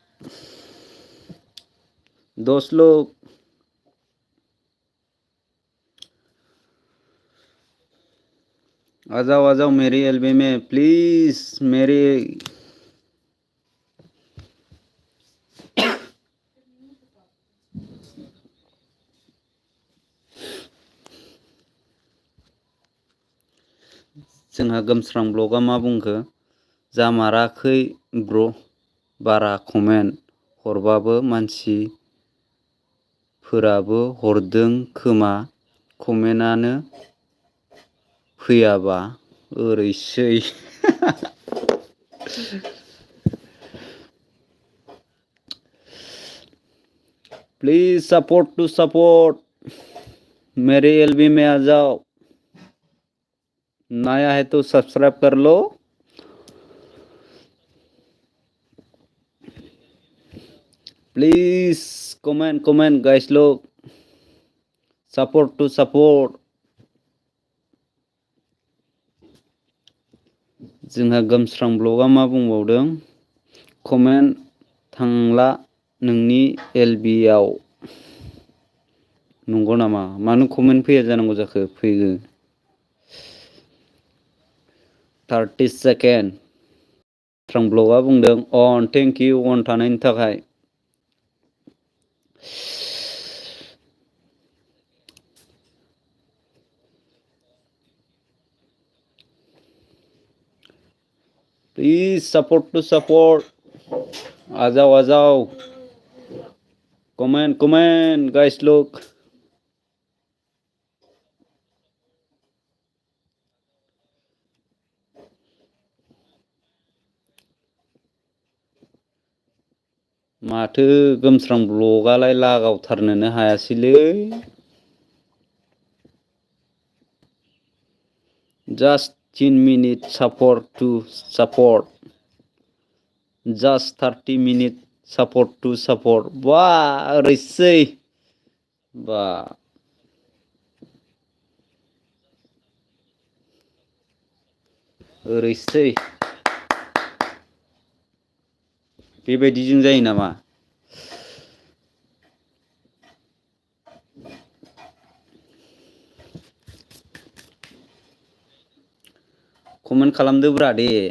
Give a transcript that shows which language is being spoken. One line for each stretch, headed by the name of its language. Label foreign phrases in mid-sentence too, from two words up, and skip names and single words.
Hindi: दोस्त लोग आ जाओ मेरी एलबी में प्लीज मेरी
Bodo: जोंहा गोमस्रां ब्लगआ मा बुंखो जामाराखै ब्र बारा कमेन्ट हरबाबो मानसिफोराबो हरदों खोमा कमेन्टआनो फैयाबा ओरैसै
English: please support to support,
Hindi: मेरे एलबी में आ जाओ, नया है तो सब्सक्राइब कर लो।
English: please comment guys लोग, support to support।
Bodo: जोंहा गोमस्रां ब्लगा मा बुंबावदों, कमेन्ट थांला नोंनि एलबि आव। नंगौ नामा? मानो कमेन्ट फैया जानांगौ जाखो? फैगो 30 सेकेन्ड। गोमस्रां ब्लगा बुंदों अन,
English: thank you
Bodo: अन थानायनि थाखाय।
English: please support to support,
Hindi: आ जाओ
English: comment guys लोग।
Bodo: माथो गोमस्रां ब्लगालाय लागावथारनोनो हायासैलै।
English: Just 10 minutes support to support. Just 30 minutes support to support.
Bodo: Wah, ओरैसै। बा ओरैसै। बेबायदिजों जायो नामा? कमेन्ट खालामदोब्रा दे।